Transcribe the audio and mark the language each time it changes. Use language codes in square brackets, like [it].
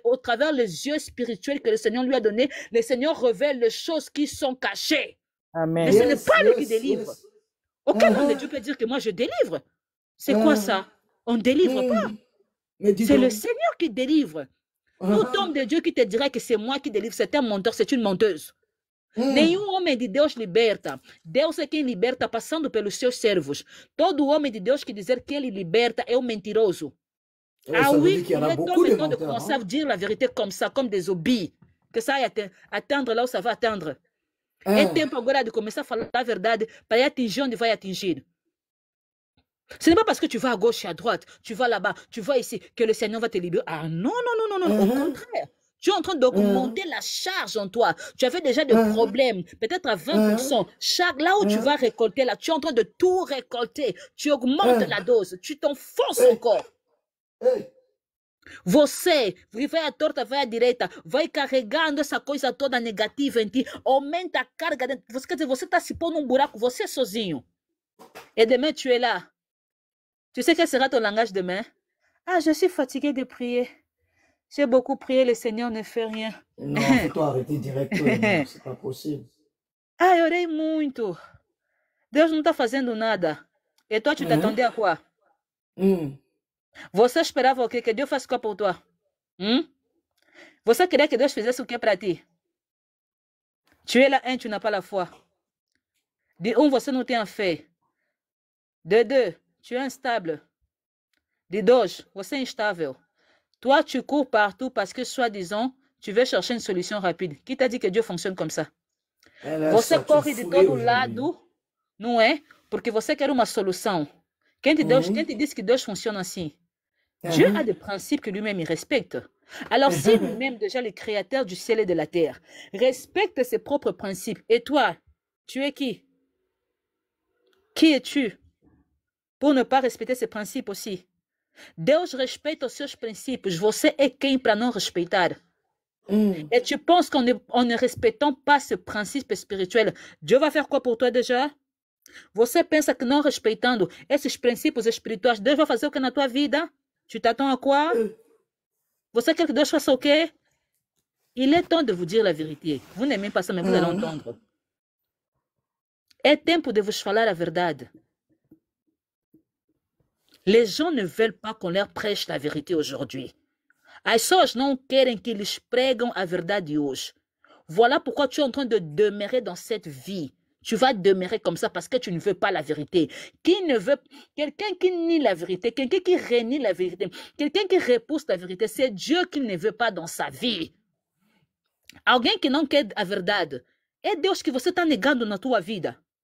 [fr] Au travers les yeux spirituels que le Seigneur lui a donnés, le Seigneur révèle les choses qui sont cachées. Mais ce n'est pas lui qui délivre. Aucun homme de Dieu peut dire que moi je délivre. C'est quoi ça? On ne délivre pas. C'est le Seigneur qui délivre. Tout homme de Dieu qui te dirait que c'est moi qui délivre, c'est un menteur, c'est une menteuse. [pt] Nenhum homem de Deus liberta. Deus é quem liberta passando pelos seus servos. Todo homem de Deus que dizer que ele liberta é um mentiroso. [fr] Ah oui, il est temps de commencer à dire la vérité comme ça, comme des obis. Que ça aille atteindre là où ça va atteindre. [pt] É tempo agora de começar a falar a verdade para atingir onde vai atingir. [fr] Ce n'est pas parce que tu vas à gauche et à droite, tu vas là-bas, tu vas ici, que le Seigneur va te libérer. Ah non, non, non, non, non, au contraire. Tu es en train d'augmenter la charge en toi. Tu avais déjà des problèmes, peut-être à 20%. Là où tu vas récolter, là, tu es en train de tout récolter. Tu augmentes la dose, tu t'enfonces encore. [pt] Você vai à torta, vai à direita, vai carregando essa coisa toda negativa em ti, aumenta a carga. Você está se pondo num buraco, você sozinho. [fr] Et demain, tu es là. Tu sais quel sera ton langage demain? Ah, je suis fatiguée de prier. J'ai beaucoup prié, le Seigneur ne fait rien. Non, faut arrêter directement, c'est pas possible. [pt] Ah, eu orei muito. Deus não está fazendo nada. [fr] Et toi, tu t'attendais à quoi? [pt] Você esperava o quê? [fr] Que Deus fasse quoi pour toi? [pt] Você queria que Deus fizesse o que para ti? [fr] Tu es là, tu n'as pas la foi. [pt] De você não tem a fé. [fr] De deux, tu es instable. De deux, [pt] você é instável. [fr] Toi, tu cours partout parce que, soi-disant, tu veux chercher une solution rapide. Qui t'a dit que Dieu fonctionne comme ça? [pt] Você corre de todo lado, não é? Porque você quer uma solução. Quem te disse que Deus fonctionne assim? [fr] Dieu a des principes que lui-même il respecte. Alors, si lui-même, déjà le créateur du ciel et de la terre, respecte ses propres principes, et toi, tu es qui? Qui es-tu pour ne pas respecter ses principes aussi? [pt] Deus respeita os seus princípios. Você é quem para não respeitar? [fr] Et tu penses qu'en ne respectant pas ce principe spirituel, Dieu va faire quoi pour toi déjà? [pt] Você pensa que não respeitando esses princípios espirituais, Deus vai fazer o que na tua vida? [fr] Tu t'attends à quoi? [pt] Você quer que Deus faça o quê? [fr] Il est temps de vous dire la vérité. Vous n'aimez pas ça, mais vous allez entendre. [pt] É tempo de vos falar a verdade. [fr] Les gens ne veulent pas qu'on leur prêche la vérité aujourd'hui. [pt] As pessoas não querem que lhes pregam a verdade hoje. [fr] Voilà pourquoi tu es en train de demeurer dans cette vie. Tu vas demeurer comme ça parce que tu ne veux pas la vérité. Qui ne veut, quelqu'un qui nie la vérité, quelqu'un qui renie la vérité, quelqu'un qui repousse la vérité, c'est Dieu qui ne veut pas dans sa vie. [pt] Alguém que não quer a verdade, é Deus que você está negando na tua vida.